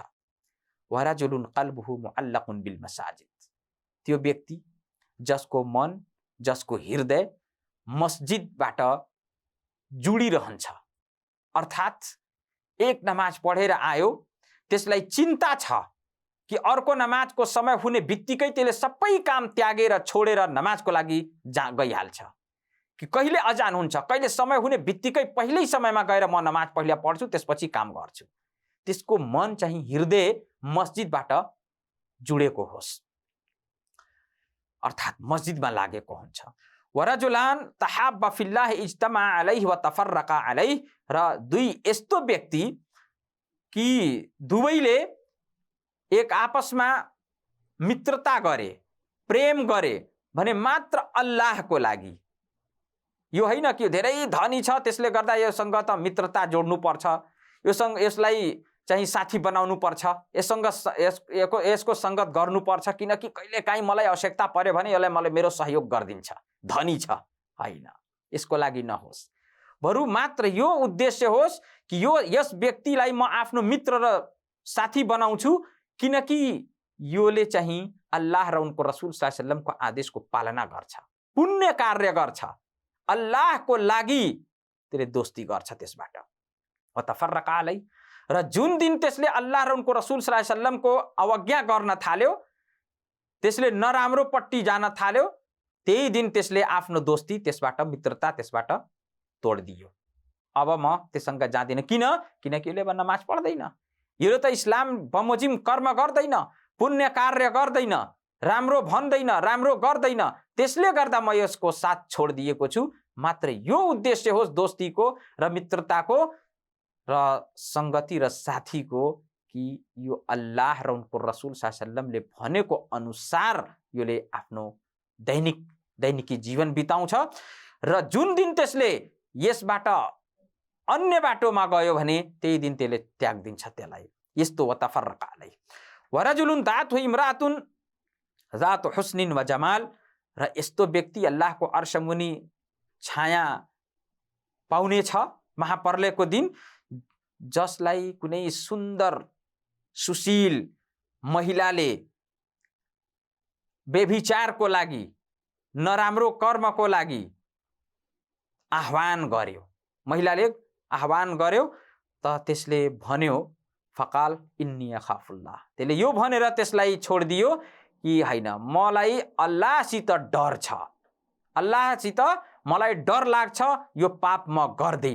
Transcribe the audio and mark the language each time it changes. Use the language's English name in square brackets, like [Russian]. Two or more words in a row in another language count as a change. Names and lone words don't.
[Arabic] ورجل قلبه معلق بالمساجد, [Nepali] त्यो व्यक्ति जसको मन, जसको हृदय मस्जिदबाट जुडिरहन्छ, अर्थात् एक नमाज पढेर आयो, त्यसलाई चिन्ता छ कि अर्को नमाजको समय हुने बित्तिकै त्यसले सबै काम त्यागेर छोडेर नमाजको लागि गइहाल्छ, कि कहिले अजान हुन्छ, कहिले समय हुने बित्तिकै पहिल्यै समयमा गएर म नमाज पहिला पढ्छु त्यसपछि काम गर्छु। त्यसको मन चाहिँ हृदय मस्जिदबाट जुडेको होस्, अर्थात् मस्जिदमा लागेको हुन्छ। [Arabic] ورجلان تحابا في الله اجتمعا عليه وتفرقا عليه, [Nepali] र दुई यस्तो व्यक्ति कि दुवैले एक आपसमा मित्रता गरे, प्रेम गरे भने मात्र अल्लाहको लागि। यो होइन कि धेरै धनी छ त्यसले गर्दा योसँग त मित्रता जोड्नु पर्छ, यसलाई चाहिँ साथी बनाउनु पर्छ, यसको संगत गर्नुपर्छ, किनकि कहिले काहीँ मलाई आवश्यकता पर्यो भने यसले मलाई मेरो सहयोग गरिदिन्छ, धनी छ। होइन, यसको लागि नहोस्। बरु मात्र यो उद्देश्य होस् कि यस व्यक्तिलाई म आफ्नो मित्र र साथी बनाउँछु, किनकि योले चाहिँ अल्लाह र उनको रसूल [Arabic] صلى الله عليه وسلم [Nepali] आदेशको पालना गर्छ, पुण्य कार्य गर्छ, अल्लाहको लागि त्यसले दोस्ती गर्छ त्यसबाट। [Arabic] وتفرقا عليه, [Nepali] र जुन दिन त्यसले अल्लाह र उनको रसूल [Arabic] صلى الله عليه وسلم [Nepali] अवज्ञा गर्न थाल्यो, त्यसले नराम्रोपट्टि जान थाल्यो, त्यही दिन त्यसले आफ्नो दोस्ती त्यसबाट, मित्रता त्यसबाट तोडिदियो। अब म त्यससँग जाँदिन। किनकि यसले नमाज पढ्दैन, यो त इस्लाम बमोजिम कर्म गर्दैन, पुण्य कार्य गर्दैन, राम्रो भन्दैन, राम्रो गर्दैन, त्यसले गर्दा म यसको साथ छोडिदिएको छु। मात्र यो उद्देश्य होस् दोस्तीको र मित्रताको र संगति र साथीको कि यो अल्लाह र उनको रसूल [Arabic] صلى الله عليه وسلم [Nepali] भनेको अनुसार योले आफ्नो दैनिकी जीवन बिताउँछ, र जुन दिन त्यसले यसबाट अन्य बाटोमा गयो भने त्यही दिन त्यसले त्याग दिन्छ त्यसलाई। [Arabic] यस्तो وتفرقا عليه. ورجل دعته امرأة ذات حسن وجمال, [Nepali] र यस्तो व्यक्ति अल्लाहको अर्श मुनि छाया पाउने छ महापर्लेको दिन, जसलाई कुनै सुन्दर सुशील महिलाले व्यभिचारको लागि, नराम्रो कर्मको लागि आह्वान गर्यो, महिलाले आह्वान गर्यो, त त्यसले भन्यो [Arabic] فقال إني أخاف الله, [Nepali] त्यसले यो भनेर त्यसलाई छोडिदियो कि होइन, मलाई अल्लाहसित डर छ, अल्लाहसित मलाई डर लाग्छ, यो पाप म गर्दैन।